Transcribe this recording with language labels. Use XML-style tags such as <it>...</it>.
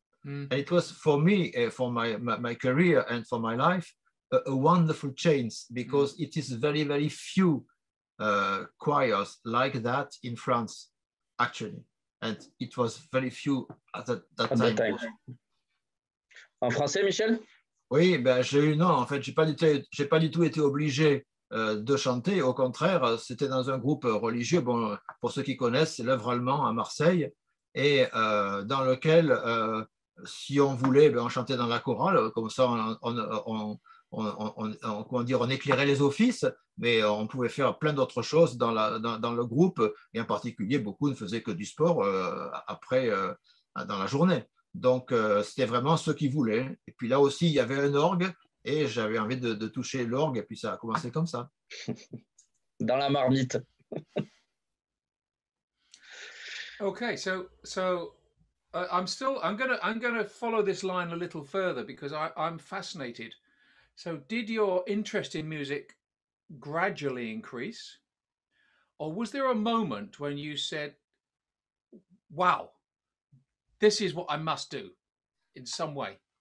<en>And it was for me, for my career and for my life, a wonderful change, because it is very few choirs like that in France, actually. And it was very few at that time.</en> <fr>En français, Michel? Oui, ben, en fait, j'ai pas du tout été obligé de chanter. Au contraire, c'était dans un groupe religieux. Bon, pour ceux qui connaissent, c'est l'œuvre allemand à Marseille, et dans lequel, si on voulait, ben, on chantait dans la chorale. Comme ça, on éclairait les offices, mais on pouvait faire plein d'autres choses dans le groupe. Et en particulier, beaucoup ne faisaient que du sport après, dans la journée. Donc, c'était vraiment ceux qui voulaient. Et puis là aussi, il y avait un orgue. Et j'avais envie de toucher l'orgue, et puis ça a commencé comme ça. Dans la marmite.</fr> <en>Okay, so I'm gonna follow this line a little further, because I'm fascinated. So did your interest in music gradually increase, or was there a moment when you said, wow, this is what I must do in some way?</en>